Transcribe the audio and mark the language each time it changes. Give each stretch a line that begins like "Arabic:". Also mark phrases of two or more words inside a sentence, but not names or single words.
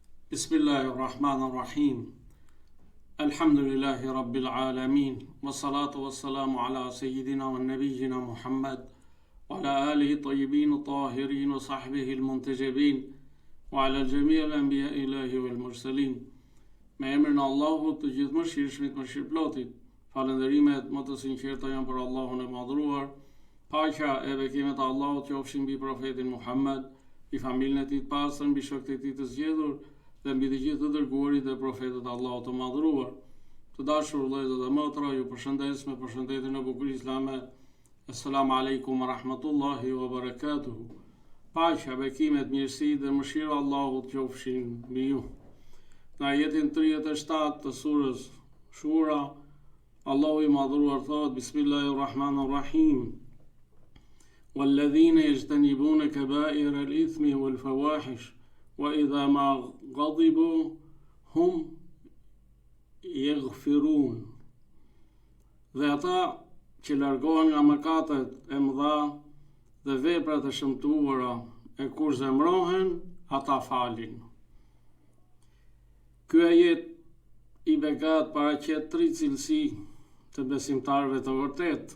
Arabic: بسم الله الرحمن الرحيم الحمد لله رب العالمين. والصلاة والسلام على سيدنا ونبينا محمد وعلى آله الطيبين الطاهرين وصحبه المنتجبين وعلى جميع الأنبياء إلهي والمرسلين.
Albanian: Me emrin e Allahut të gjithëmëshirshmit, mëshirëplotit. Falënderimet më të sinqerta janë për Allahun e madhruar. Paqja e bekimet e Allahut qofshin mbi profetin Muhammad, mbi familjen e tij të pastër, mbi shokët e tij të zgjedhur dhe mbi të gjithë të dërguarit dhe profetët e Allahut të madhruar. Të dashur vëllezër dhe motra, ju përshëndes me përshëndetjen e bukur islame.
Arabic: السلام عليكم ورحمة الله وبركاته.
Albanian: Paqja, bekimet, mirësi dhe mëshira e Allahut qofshin mbi ju. Në ajetin 37 të surës Shura, Allahu i madhruar thot: Bismillahirrahmanirrahim.
Arabic: والذين يجتنبون كبائر الإثم والفواحش وإذا ما غضبوا هم يغفرون.
Albanian: Dhe ata që largohen nga mëkatet e mëdha dhe veprat e shëmtuara, e kur zemrohen, ata falin. Ky ajet i begat paraqet 3 cilësi të besimtarëve të vërtet.